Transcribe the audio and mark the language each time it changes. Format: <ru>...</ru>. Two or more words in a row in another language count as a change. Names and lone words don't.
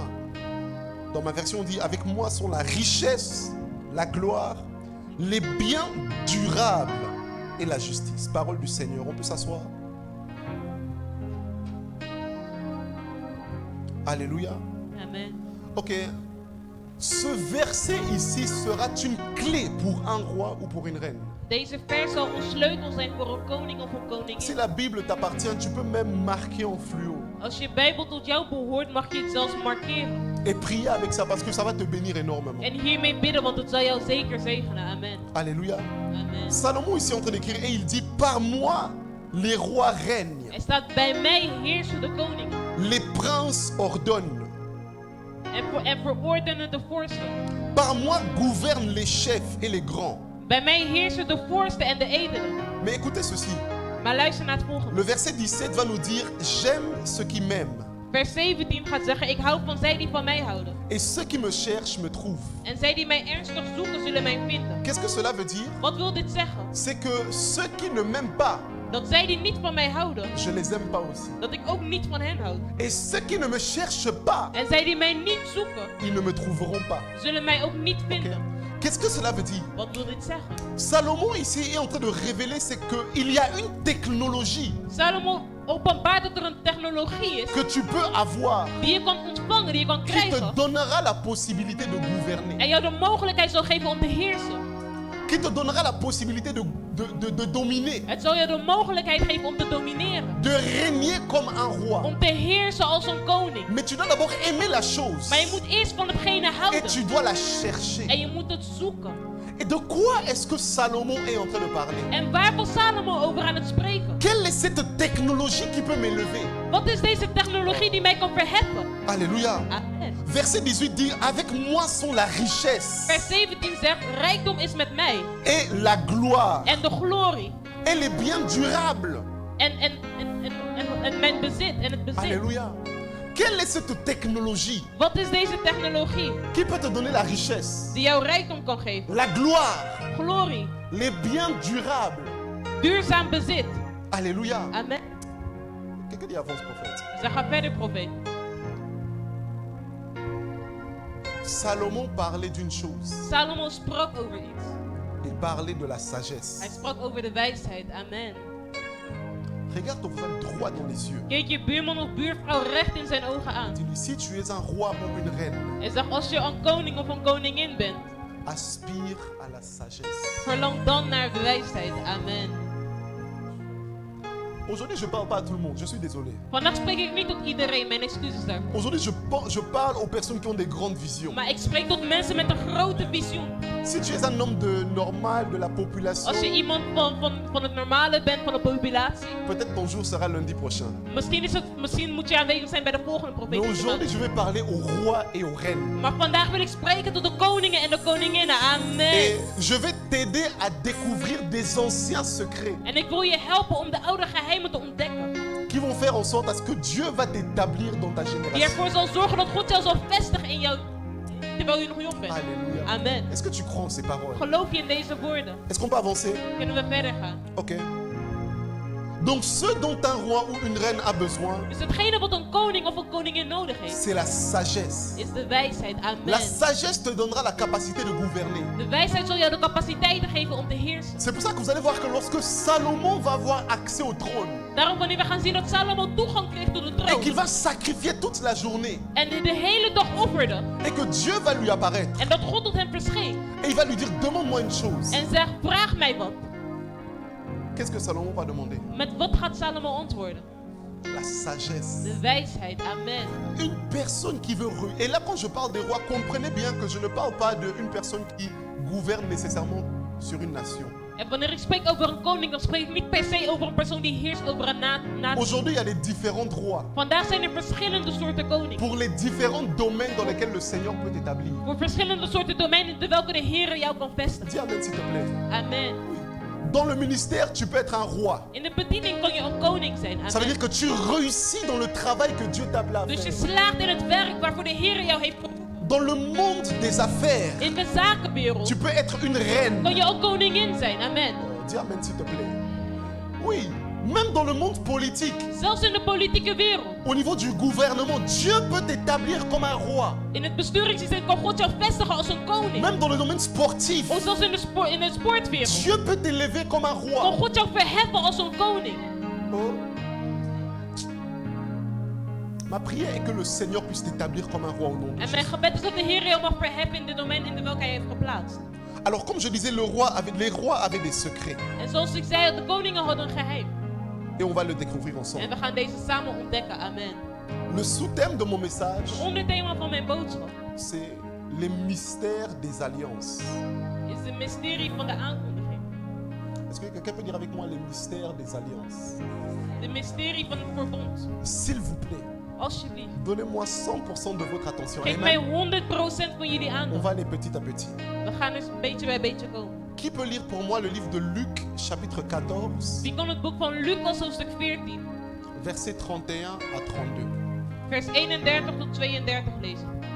<fr>Dans ma version on dit, avec moi sont la richesse, la gloire, les biens durables et la justice. Parole du Seigneur. On peut s'asseoir. Alléluia. Amen. Ok. Ce verset ici sera une clé pour un roi ou pour une reine.</fr> <nl>Deze vers zal een sleutel zijn voor een koning of een</nl> <fr>Si</fr> <nl>koningin.</nl> <fr>la Bible t'appartient, tu peux même marquer en fluo</fr> <nl>Als je Bijbel tot jou behoort, mag je het zelfs markeren.</nl> <fr>et prier avec ça parce que ça va te bénir énormément.</fr> <nl>En hiermee bidden, want het zal jou zeker zegenen.</nl> <fr>Amen. Alléluia. Amen. Salomon ici est en train d'écrire et il dit, par moi les rois règnent,</fr> <nl>Er staat, bij mij heersen de koningen.</nl> <fr>les princes ordonnent,</fr> <nl>En verordenen de vorsten.</nl> <fr>par moi gouvernent les chefs et les grands.</fr> <nl>Bij mij heersen de vorsten en de edelen.</nl> <fr>Mais écoutez ceci,</fr> <nl>Maar luister naar het volgende.</nl> <fr>le verset 17 va nous dire, j'aime ceux qui m'aiment</fr> <nl>Vers 17 gaat zeggen, ik hou van zij die van mij houden.</nl> <fr>et ceux qui me cherchent me trouvent.</fr> <nl>En zij die mij ernstig zoeken, zullen mij vinden.</nl> <fr>Qu'est-ce que cela veut dire?</fr> <nl>Wat wil dit zeggen?</nl> <fr>C'est que ceux qui ne m'aiment pas,</fr> <nl>Dat zij die niet van mij houden,</nl> <fr>je les aime pas aussi.</fr> <nl>dat ik ook niet van hen houd.</nl> <fr>Et ceux qui ne me cherchent pas,</fr> <nl>En zij die mij niet zoeken,</nl> <fr>ils ne me trouveront pas.</fr> <nl>zullen mij ook niet Ok. vinden.</nl> <fr>Qu'est-ce que cela veut dire?</fr> <nl>Wat wil dit zeggen?</nl> <fr>Salomon ici est en train de révéler c'est qu'il y a une technologie</fr> <nl>Salomo openbaart dat er een technologie is</nl> <fr>que tu peux avoir</fr> <nl>die je kan ontvangen, die je kan</nl> <fr>qui te</fr> <nl>krijgen.</nl> <fr>donnera la possibilité de gouverner,</fr> <nl>En jou de mogelijkheid zal geven om te heersen.</nl> <fr>qui te donnera la possibilité de dominer,</fr> <nl>Het zal je de mogelijkheid geven om te domineren.</nl> <fr>de régner comme un roi.</fr> <nl>Om te heersen als een koning.</nl> <fr>Mais tu dois d'abord aimer la chose</fr> <nl>Maar je moet eerst van hetgene</nl> <fr>et</fr> <nl>houden.</nl> <fr>tu dois la chercher.</fr> <nl>En je moet het zoeken.</nl> <fr>Et de quoi est-ce que Salomon est en train de parler?</fr> <nl>En waar was Salomo over aan het spreken?</nl> <fr>Quelle est cette technologie qui peut m'élever?</fr> <nl>Wat is deze technologie die mij kan verheffen?</nl> <fr>Alléluia. Amen. Verset 18 dit, avec moi sont la richesse</fr> <nl>Vers 17 zegt, rijkdom is met mij.</nl> <fr>et la gloire</fr> <nl>En de glorie.</nl> <fr>et les biens durables</fr> <nl>en mijn bezit en het bezit.</nl> <fr>Alléluia. Quelle est cette technologie</fr> <nl>Wat is deze technologie</nl> <fr>qui peut te donner la richesse,</fr> <nl>die jou rijkdom kan geven?</nl> <fr>la gloire,</fr> <nl>Glorie,</nl> <fr>les biens durables?</fr> <nl>duurzaam bezit.</nl> <fr>Alléluia. Amen. Quelqu'un dit avance, prophète.</fr> <nl>Zeg ga verder, profeet.</nl> <fr>Salomon parlait d'une chose.</fr> <nl>Salomo sprak over iets.</nl> <fr>Il parlait de la sagesse.</fr> <nl>Hij sprak over de wijsheid.</nl> <fr>Amen. Regarde ton frère droit dans les yeux.</fr> <nl>Kijk je buurman of buurvrouw recht in zijn ogen aan.</nl> <fr>Dis-lui, si tu es un roi ou une reine,</fr> <nl>En zeg, als je een koning of een koningin bent,</nl> <fr>aspire à la sagesse.</fr> <nl>verlang dan naar de wijsheid.</nl> <fr>Amen. Aujourd'hui, je ne parle pas à tout le monde, je suis désolé.</fr> <nl>Vandaag spreek ik niet tot iedereen, mijn excuses daarvoor.</nl> <fr>Aujourd'hui, je parle aux personnes qui ont des grandes visions.</fr> <nl>Maar ik spreek tot mensen met een grote visioen.</nl> <fr>Si tu es un homme normal de la population,</fr> <nl>Als je iemand van het normale bent, van de populatie,</nl> <fr>peut-être ton jour sera lundi prochain.</fr> <nl>misschien moet je aanwezig zijn bij de volgende</nl> <fr>Mais</fr> <nl>profeet.</nl> <fr>aujourd'hui, je vais parler aux rois et aux reines.</fr> <nl>Maar vandaag wil ik spreken tot de koningen en de koninginnen.</nl> <fr>Amen. Et je vais t'aider à découvrir des anciens secrets</fr> <nl>En ik wil je helpen om de oude geheimen te ontdekken.</nl> <fr>qui vont faire en sorte à ce que Dieu va t'établir dans ta</fr> <nl>Die</nl> <fr>génération.</fr> <nl>ervoor zal zorgen dat God jou zal vestigen in jou, terwijl je nog jong bent.</nl> <fr>Alléluia. Amen. Est-ce que tu crois en ces paroles?</fr> <nl>Geloof je in deze woorden?</nl> <fr>Est-ce qu'on peut avancer?</fr> <nl>Kunnen we verder gaan?</nl> <fr>Ok. Donc ce dont un roi ou une reine a besoin,</fr> <nl>Dus hetgene wat een koning of een koningin nodig heeft,</nl> <fr>c'est la sagesse.</fr> <nl>is de wijsheid.</nl> <fr>La Amen. sagesse te donnera la capacité de gouverner.</fr> <nl>De wijsheid zal jou de capaciteiten geven om te heersen.</nl> <fr>C'est pour ça que vous allez voir que lorsque Salomon va avoir accès au trône</fr> <nl>Daarom wanneer we gaan zien dat Salomo toegang kreeg tot de</nl> <fr>et qu'il</fr> <nl>troon</nl> <fr>va sacrifier toute la journée</fr> <nl>en de hele dag offerde</nl> <fr>et que Dieu va lui apparaître</fr> <nl>en dat God tot hem verscheen</nl> <fr>et il va lui dire demande-moi une chose.</fr> <nl>en zegt vraag mij wat.</nl> <fr>Qu'est-ce que Salomon va demander?</fr> <nl>Met wat gaat Salomo antwoorden?</nl> <fr>La sagesse.</fr> <nl>De wijsheid. Amen.</nl> <fr>Une personne qui veut... Et là quand je parle des rois, comprenez bien que je ne parle pas d'une personne qui gouverne nécessairement sur une nation.</fr> <nl>En wanneer ik spreek over een koning, dan spreek ik niet per se over een persoon die heerst over een natie.</nl> <fr>Aujourd'hui, il y a les différents rois</fr> <nl>Vandaag zijn er verschillende soorten koningen.</nl> <fr>pour les différents domaines dans lesquels le Seigneur peut t'établir.</fr> <nl>Voor verschillende soorten domeinen in welke de Heer jou kan vestigen.</nl> <fr>Dis amen s'il te plaît. Amen. Oui. Dans le ministère, tu peux être un roi.</fr> <nl>In de bediening kan je een koning zijn.</nl> <fr>Ça veut dire Amen. que tu réussis dans le travail que Dieu t'a appelé à</fr> <nl>Dus je</nl> <fr>faire.</fr> <nl>slaagt in het werk waarvoor de Heer jou heeft geroepen.</nl> <fr>Dans le monde des affaires,</fr> <nl>In de zakenwereld</nl> <fr>tu peux être une reine.</fr> <nl>kan je ook koningin zijn.</nl> <fr>Amen. Dis amen s'il te plaît. Oui, même dans le monde politique,</fr> <nl>Zelfs in de politieke wereld.</nl> <fr>au niveau du gouvernement, Dieu peut t'établir comme un roi.</fr> <nl>In het besturingssysteem kan God jou vestigen als een koning.</nl> <fr>Même dans le domaine sportif,</fr> <nl>Of zelfs in de sportwereld.</nl> <fr>Dieu peut t'élever comme un</fr> <nl>Kan</nl> <fr>roi.</fr> <nl>God jou verheffen als een koning. Oh.</nl> <fr>Ma prière est que le Seigneur puisse t'établir comme un roi au nom de</fr> <nl>En</nl> <fr>Jésus.</fr> <nl>mijn gebed is dat de Heer jou mag verheffen in de domein in welke hij heeft geplaatst.</nl> <fr>Alors comme je disais, les rois avaient des secrets.</fr> <nl>En zoals ik zei, de koningen hadden een geheim.</nl> <fr>Et on va le découvrir</fr> <nl>En</nl> <fr>ensemble.</fr> <nl>we gaan deze samen ontdekken.</nl> <fr>Amen. Le sous-thème de mon message,</fr> <nl>Het onderthema van mijn boodschap</nl> <fr>c'est les mystères des alliances.</fr> <nl>is het mysterie van de aankondiging.</nl> <fr>Est-ce que quelqu'un peut dire avec moi les mystères des alliances?</fr> <nl>De mysterie van het verbond.</nl> <fr>S'il vous plaît,</fr> <nl>Alsjeblieft.</nl> <fr>donnez-moi 100% de votre attention.</fr> <nl>Geef mij Amen. 100% van jullie</nl> <fr>On</fr> <nl>aandacht.</nl> <fr>va aller petit à petit.</fr> <nl>We gaan dus beetje bij beetje komen.</nl> <fr>Qui peut lire pour moi le livre de Luc, chapitre 14,</fr> <nl>Wie kan het boek van Lucas, hoofdstuk 14,</nl> <fr>versets 31 à 32?</fr> <nl>vers 31 tot 32 lezen?</nl>